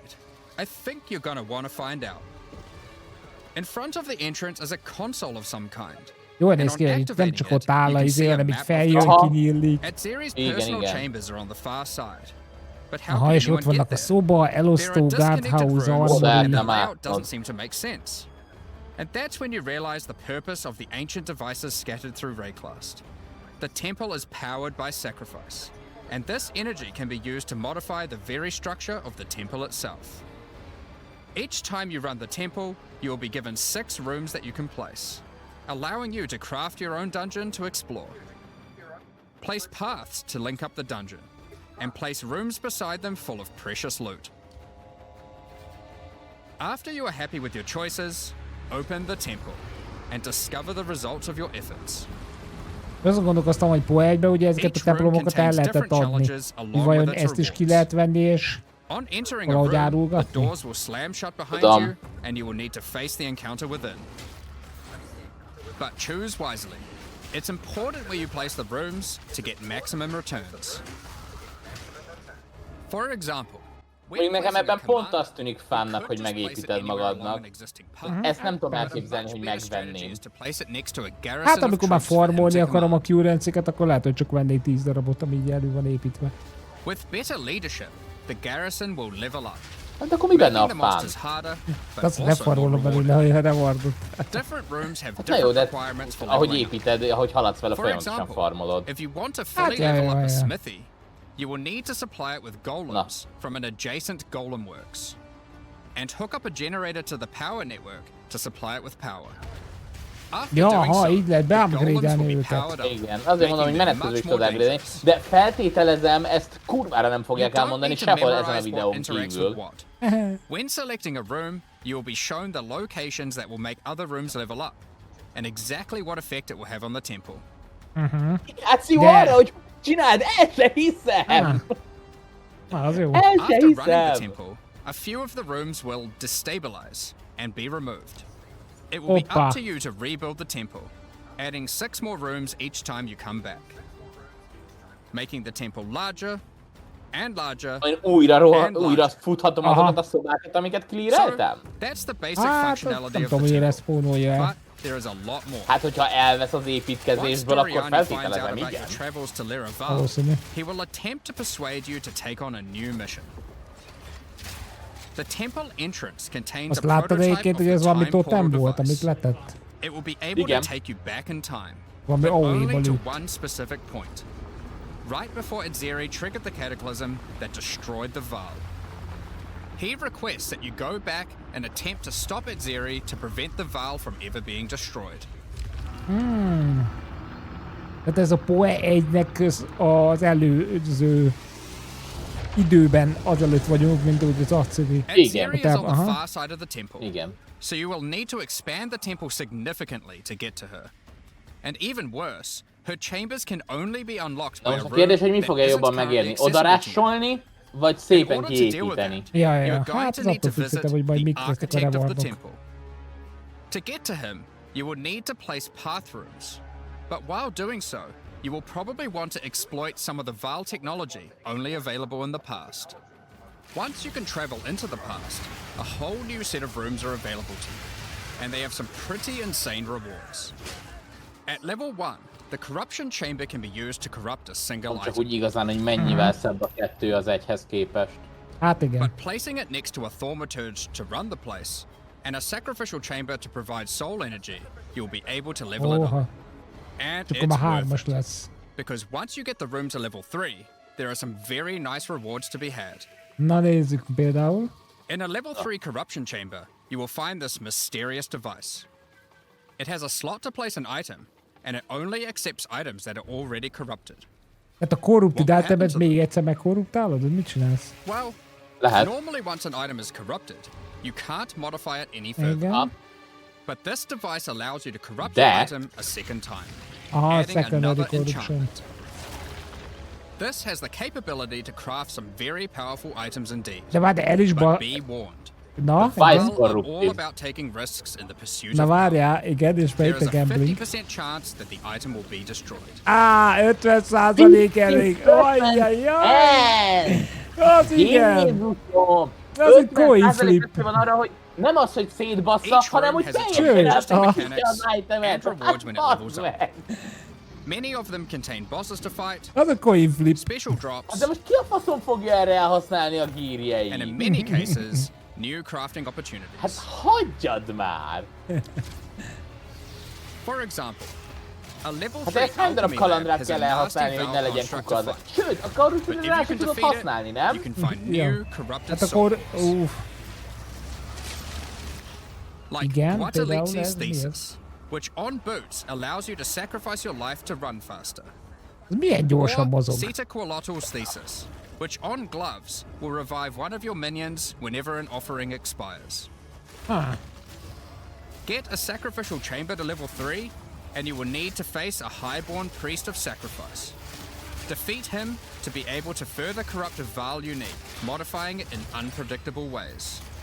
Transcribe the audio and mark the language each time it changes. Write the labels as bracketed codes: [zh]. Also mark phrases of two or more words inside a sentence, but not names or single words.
[en] I think you're gonna want to find out. In front of the entrance is a console of some kind. [hu] Jól [en] And [hu] néz [en] on [hu] ki, hogy itt nem [en] activating [hu] csak [en] it, [hu] ott áll [en] you [hu] a [en] can [hu] izé, [en] see a [hu] hanem így [en] map of [hu] feljön, Aha. kinyílik. [en] Atziri's [hu] Igen, [en] personal [hu] igen. [en] chambers are on the far side. But how Aha, can [hu] és ott [en] anyone [hu] vannak [en] get [hu] a [en] there? [hu] szoba, [en] There [hu] elosztó, [en] are disconnected guardhouse, rooms, armory. and the [hu] Nem [en] layout [hu] átad. [en] doesn't seem to make sense. And that's when you realize the purpose of the ancient devices scattered through Rayclast. The temple is powered by sacrifice, and this energy can be used to modify the very structure of the temple itself. Each time you run the temple, you will be given 6 rooms that you can place, allowing you to craft your own dungeon to explore. Place paths to link up the dungeon, and place rooms beside them full of precious loot. After you are happy with your choices, open the temple and discover the results of your efforts. [hu] Azon gondolkoztam, hogy Poe 1-ben ugye ezeket a templomokat el lehetett adni. Vajon ezt is ki lehet venni, és [en] On entering a [hu] valahogy [en] room, the [hu] árulgatni? [en] doors will slam shut behind [hu] Tudom. [en] you, and you will need to face the encounter within. But choose wisely. It's important where you place the rooms to get maximum returns. For example, [hu] Mondjuk nekem ebben pont azt tűnik fánnak, hogy megépíted magadnak. Ezt nem tudom elképzelni, hogy megvenném. hát amikor már farmolni akarom a currency-ket, akkor lehet, hogy csak vennék 10 darabot, ami így elő van építve. [en] With better leadership, the garrison will level up. [hu] Hát akkor mi benne a [en] making the [hu] fán? [en] monsters harder, but [hu] Azt ne [en] also more [hu] farolom belőle, [en] rewarding. [hu] ha rewardot. [en] Different rooms have [hu] Na jó, [en] different [hu] de [en] requirements for [hu] ahogy [en] leveling up. [hu] építed, ahogy haladsz vele, [en] For [hu] folyamatosan [en] example, [hu] farmolod. [en] if you want to fully yeah, level yeah, up a yeah. smithy, you will need to supply it with golems from an adjacent golem works, and hook up a generator to the power network to supply it with power. After [hu] Ja, [en] doing [hu] ha, [en] so, [hu] így lehet [en] the golems [hu] beupgrade-elni [en] will be [hu] őket. [en] powered up, [hu] Igen, azért mondom, hogy [en] making them [hu] menet közben is [en] much more [hu] tudod upgrade-elni, [en] dangerous. [hu] de feltételezem, ezt kurvára nem [en] You [hu] fogják [en] don't [hu] elmondani [en] need to [hu] sehol ezen a [en] memorize what [hu] videón [en] interacts [hu] kívül. [en] with what. When selecting a room, you will be shown the locations that will make other rooms level up, and exactly what effect it will have on the temple. [hu] Hát jó De- arra, hogy csináld, el se hiszem! Na, az jó. El se [en] After running the [hu] hiszem! [en] temple, a few of the rooms will destabilize and be removed. It will be [hu] Hoppa. [en] up to you to rebuild the temple, adding 6 more rooms each time you come back, making the temple larger and larger. [hu] Én [en] And [hu] újra [en] larger. [hu] futhatom Aha. azokat a szobákat, amiket [en] So, [hu] cleareltem? [en] that's the basic [hu] Hát, [en] functionality [hu] nem [en] of [hu] tudom, [en] the [hu] hogy [en] temple. [hu] respawnolja el. [en] But there is a lot more. [hu] Hát, hogyha elvesz az [en] Once [hu] építkezésből, akkor [en] Doriani finds out [hu] feltételezem, [en] about [hu] igen. [en] your travels to Liraval, [hu] Valószínű. [en] he will attempt to persuade you to take on a new mission. The temple entrance contains [hu] Azt [en] a [hu] láttad [en] prototype [hu] egyébként, [en] of [hu] hogy ez [en] the [hu] valami [en] time [hu] totem [en] portal [hu] volt, amit [en] device. [hu] letett? [en] It will be able [hu] Igen. [en] to take you back in time, [hu] Valami [en] but only [hu] óéból [en] to [hu] lőtt. [en] one specific point. Right before Atziri triggered the cataclysm that destroyed the Val. He requests that you go back and attempt to stop Atziri to prevent the Val from ever being destroyed. [hu] Tehát ez a Poe 1-nek az előző időben azelőtt vagyunk, mint úgy az agyszövi. Igen. [en] Exile is on the Uh-huh. far side of the temple. [hu] Igen. [en] So you will need to expand the temple significantly to get to her. And even worse, her chambers can only be unlocked [hu] Na [en] by a [hu] most a [en] room [hu] kérdés, hogy mi [en] that [hu] fogja [en] isn't [hu] jobban [en] currently [hu] megérni? [en] accessible to you. [hu] Odarásolni, vagy [en] In [hu] szépen [en] order to deal with [hu] kiépíteni? [en] that, [hu] Ja, [en] you're going [hu] hát [en] to [hu] az [en] need to [hu] attól [en] visit [hu] függhet, hogy majd [en] the [hu] mik lesznek a [en] architect of the [hu] rewardok. [en] temple. To get to him, you will need to place path rooms. But while doing so, you will probably want to exploit some of the Val technology only available in the past. Once you can travel into the past, a whole new set of rooms are available to you, and they have some pretty insane rewards. At level 1, the corruption chamber can be used to corrupt a single [hu] Csak [en] item. [hu] úgy igazán, hogy mennyivel szebb a 2 az 1-hez képest. Hát igen. [en] But placing it next to a thaumaturge to run the place, and a sacrificial chamber to provide soul energy, you'll be able to level it up. Óha, And [hu] csak akkor [en] it's [hu] már [en] worth [hu] 3-as [en] it, [hu] lesz. [en] because once you get the room to level 3, there are some very nice rewards to be had. [hu] Na nézzük például. [en] In a level 3 corruption chamber, you will find this mysterious device. It has a slot to place an item, and it only accepts items that are already corrupted. [hu] Hát a korruptid [en] What happens [hu] átemet [en] to [hu] még egyszer megkorruptálod? Vagy mit csinálsz? [en] Well, [hu] Lehet. [en] normally once an item is corrupted, you can't modify it any further. [hu] Igen. [en] But this device allows you to corrupt [hu] De- [en] your item a second time, Aha, adding secondary another corruption. enchantment. This has the capability to craft some very powerful items indeed. [hu] De várj, de el is [en] But ba... be warned. [hu] Na, [en] Vice [hu] igen. [en] Val are all corrupted. about taking risks in the pursuit [hu] Na [en] of power. [hu] várjál, igen, és [en] There [hu] melyik [en] is a [hu] a gambling. [en] 50% chance that the item will be destroyed. [hu] 50% elég. Ajjajjaj. Az igen. Jézusom! Ez egy coin 50% flip. esély van arra, hogy nem az, hogy szétbassza, [en] Each [hu] hanem [en] room [hu] hogy [en] has its [hu] teljesen [en] own [hu] elszakítja [en] mechanics [hu] az itemet. [en] and rewards when it [hu] Hát [en] levels [hu] bazd [en] up. [hu] meg! [en] Many of them contain bosses to fight, [hu] Az a [en] coin flip. special drops, [hu] De most ki a faszon fogja erre elhasználni a [en] and in [hu] gírjeit? [en] many cases, new crafting [hu] Hát [en] opportunities. [hu] hagyjad már! [en] For example, a level [hu] Hát [en] 3 [hu] ezt hány darab [en] alchemy lab [hu] kalandrát [en] has a [hu] kell [en] nasty [hu] elhasználni, hogy [en] Val [hu] ne legyen [en] construct [hu] kuka [en] to [hu] az. [en] fight. [hu] Sőt, a [en] But [hu] karusra [en] if [hu] rá [en] you [hu] sem [en] can [hu] tudod [en] defeat [hu] használni, [en] it, [hu] nem? [en] you can find [hu] Ja. [en] new corrupted [hu] Hát akkor... [en] souls. Like [hu] Igen, [en] what [hu] például [en] Alexis [hu] ez mi ez? [en] thesis, which on boots allows you to sacrifice your life to run faster. [hu] Ez milyen gyorsan [en] Or [hu] mozog? [en] Zeta Qualottle's thesis, which on gloves will revive one of your minions whenever an offering expires. Ah, Get a sacrificial chamber to level 3, and you will need to face a highborn priest of sacrifice. Defeat him to be able to further corrupt a Val unique, modifying it in unpredictable ways.